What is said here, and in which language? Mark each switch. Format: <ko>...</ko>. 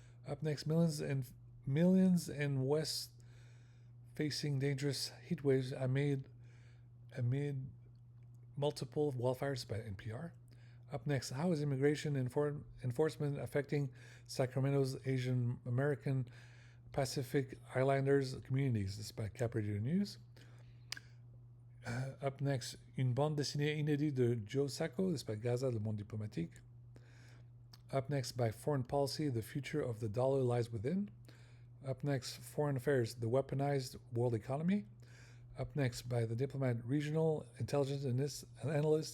<en>Up next, millions in West facing dangerous heat waves amid multiple wildfires by NPR. Up next, how is immigration enforcement affecting Sacramento's Asian American Pacific Islanders communities? This is by Cap Radio News. Up next,</en> <fr>une bande dessinée inédite de Joe Sacco.</fr> <en>This is by Gaza, Le Monde Diplomatique. Up next, by Foreign Policy, the future of the dollar lies within. Up next, Foreign Affairs, the weaponized world economy. Up next, by the Diplomat Regional Intelligence Analyst.</en>